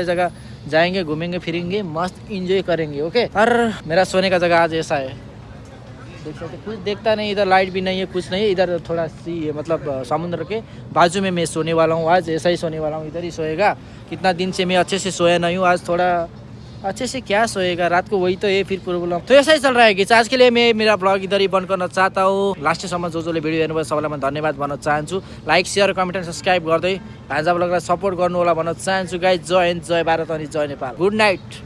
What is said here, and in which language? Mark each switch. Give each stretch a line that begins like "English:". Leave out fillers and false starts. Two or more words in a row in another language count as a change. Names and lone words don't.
Hindi: जगह जाएंगे घूमेंगे फिरेंगे मस्त इंजॉय करेंगे ओके और मेरा सोने का जगह आज ऐसा है देख सकते कुछ देखता नहीं इधर लाइट भी नहीं है कुछ नहीं है इधर थोड़ा सी है मतलब समुद्र के बाजू में मैं सोने वाला हूँ आज ऐसा ही सोने वाला हूँ इधर ही सोएगा कितना दिन से मैं अच्छे से सोया नहीं हूँ आज थोड़ा अच्छे से क्या सोएगा रात को वही तो है फिर प्रॉब्लम तो ऐसा ही चल रहा है कि आज के लिए मैं मेरा ब्लॉग इधर ही बंद गर्न चाहता हूँ
Nepali: लास्टसम्म जसले भिडियो हेर्नुभयो सबैलाई म धन्यवाद भन्न चाहन्छु
English: like share comment and subscribe
Nepali: गर्दै भान्जा ब्लगलाई सपोर्ट गर्नु होला भन्न चाहन्छु गाइज जय हिन्द जय भारत अनि जय नेपाल
English: good night